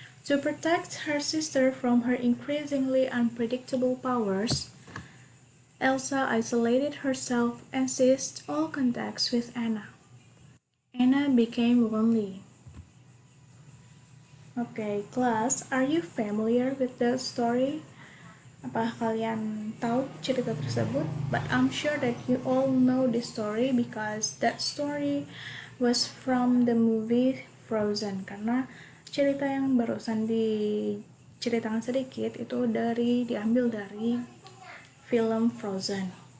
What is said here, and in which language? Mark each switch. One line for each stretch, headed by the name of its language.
English: To protect her sister from her increasingly unpredictable powers, Elsa isolated herself and ceased all contacts with Anna. Anna became lonely. Okay, class, are you familiar with the story?
Indonesian: Apa kalian tahu cerita tersebut?
English: But I'm sure that you all know this story because that story was from the movie Frozen.
Indonesian: Karena cerita yang barusan diceritakan sedikit itu diambil dari film Frozen.